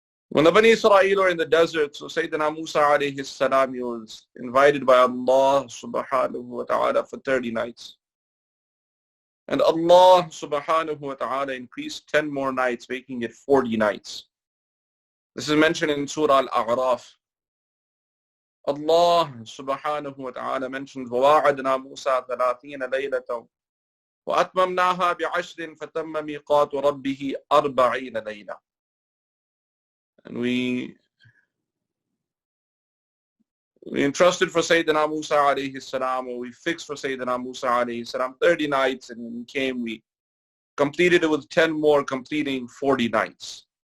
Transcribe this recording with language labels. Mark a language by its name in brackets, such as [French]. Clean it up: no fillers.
[English] When the Bani Israel were in the desert, so Sayyidina Musa alayhi salam, he was invited by Allah subhanahu wa ta'ala for 30 nights. And Allah subhanahu wa ta'ala increased 10 more nights, making it 40 nights. This is mentioned in Surah Al-A'raf. [Arabic] Allah subhanahu wa ta'ala mentions, وَوَاعَدْنَا مُوسَى 30 لَيْلَةً وَأَتْمَمْنَاهَا بِعَشْرٍ فَتَمَّ مِيقَاتُ رَبِّهِ 40 لَيْلَةً. [English] And we entrusted for Sayyidina Musa alayhi salam, or we fixed for Sayyidina Musa alayhi salam 30 nights, and when he came, we completed it with 10 more, completing 40 nights.